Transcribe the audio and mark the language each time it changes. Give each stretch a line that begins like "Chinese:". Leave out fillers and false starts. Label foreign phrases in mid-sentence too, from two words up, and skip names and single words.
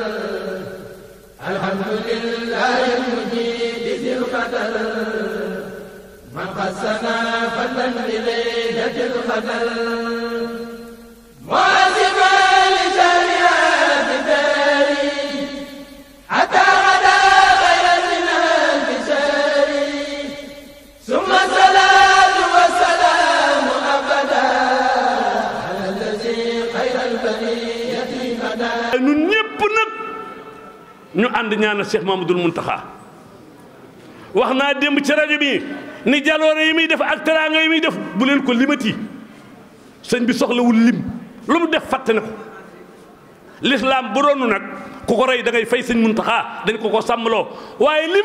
Arabic: الحمد لله المجيد ذي القدر من خصنا فضلا إليه ذي القدر واجبا لشريعة داري حتى غدا غير من البشر ثم الصلاة والسلام أبدا على الذي خير البرية بدا.
Wolof: ñun ñépp nag ñu ànd ñaanal Cheikh Mamadou Mountakha wax naa démb ci rajo bi ni jaloore yi muy def ak teraanga yi muy def bu leen ko limati sëñ bi soxlawul lim lu mu def fàtte na ko lislaam bu doonu nag ku ko rey da ngay fay sëñ Mountakha dañ ko sàmmloo waaye li